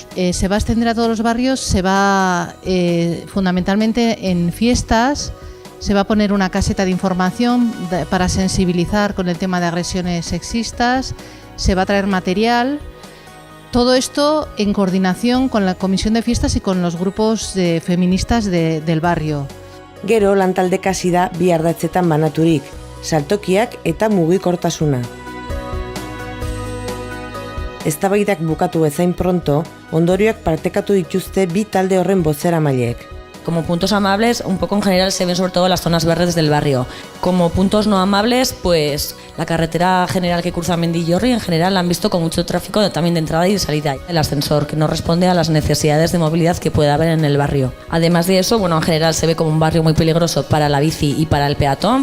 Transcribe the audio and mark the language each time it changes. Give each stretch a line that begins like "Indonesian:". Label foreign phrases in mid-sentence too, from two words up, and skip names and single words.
Spanish: Se va a extender a todos los barrios, se va fundamentalmente en fiestas, se va a poner una caseta de información para sensibilizar con el tema de agresiones sexistas, se va a traer material. Todo esto en coordinación con la Comisión de Fiestas y con los grupos feministas del barrio.
Basque: Gero lantaldek hasi da bi ardatzetan banaturik, saltokiak eta mugikortasuna. Eztabaidak bukatu bezain pronto, ondorioak partekatu dituzte bi talde horren bozeramaileek.
Spanish: Como puntos amables, un poco en general se ven sobre todo las zonas verdes del barrio. Como puntos no amables, pues la carretera general que cruza Mendillorri en general la han visto con mucho tráfico también de entrada y de salida. El ascensor que no responde a las necesidades de movilidad que puede haber en el barrio. Además de eso, bueno, en general se ve como un barrio muy peligroso para la bici y para el peatón.